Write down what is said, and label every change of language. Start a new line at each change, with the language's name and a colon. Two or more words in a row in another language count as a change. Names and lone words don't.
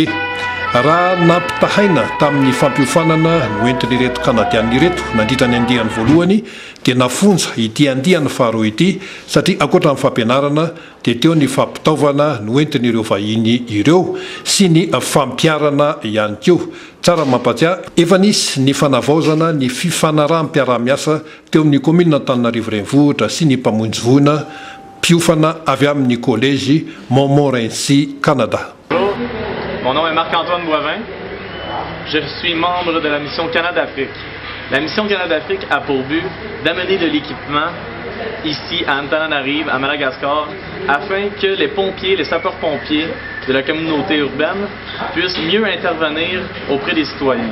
Malagasy: Raha nampitahaina tamin'ny fampiofanana no entin'ireto Kanadianina ireto nandritra ny andihany voalohany dia nafonja ity andihany faharoa ity satria akoatra amin'ny fampianarana dia teo ny fampitaovana no entin'ireo vahiny ireo sy ny fampiarana ihany koa. Tsara mampatsiahy, efa nisy ny fanavaozana ny fifanarahanam-piarah-miasa teo amin'ny commune Antananarivo renivohitra sy ny mpamonjy voina mpiofana avy amin'ny collège Montmorency Canada.
French: Mon nom est Marc-Antoine Boivin. Je suis membre de la mission Canada-Afrique. La mission Canada-Afrique a pour but d'amener de l'équipement ici à Antananarive, à Madagascar, afin que les pompiers, les sapeurs-pompiers de la communauté urbaine puissent mieux intervenir auprès des citoyens.